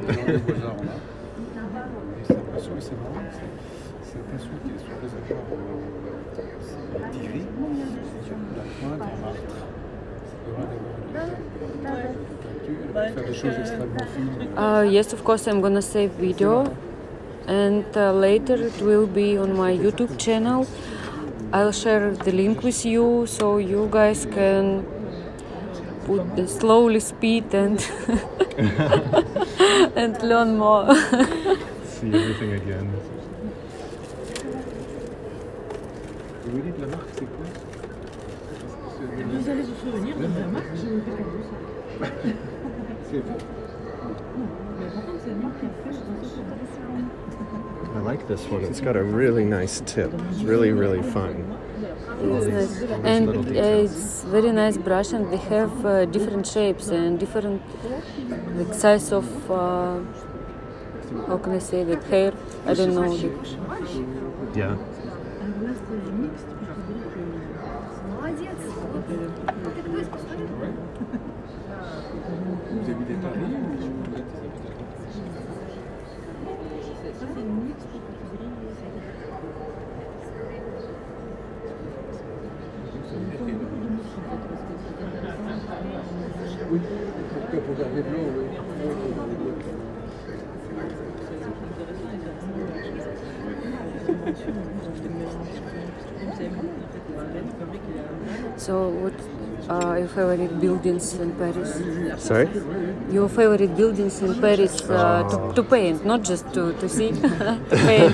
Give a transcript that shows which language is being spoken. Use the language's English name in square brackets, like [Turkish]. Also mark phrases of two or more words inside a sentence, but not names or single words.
[English] Yes, of course, I'm gonna save video, and later it will be on my YouTube channel. I'll share the link with you, so you guys can put the slowly speed and and learn more. See everything again. [French] Vous allez vous souvenir de la marque? [English] I like this one. It's got a really nice tip. It's really, really fine. It's nice. And it's very nice brush, and they have different shapes and different like size of how can I say that, hair? I don't know. Yeah. [French] Alors là, c'est mixte, puis je dirais que... [Russian] Молодец. Вот. Ты кто из Пастори? [French] Vous habitez Paris ou... Ça, c'est une mixte catégorie. Oui, pour garder blanc, oui. [English] So, what are your favorite buildings in Paris? Sorry? Your favorite buildings in Paris to paint, not just to see, to paint,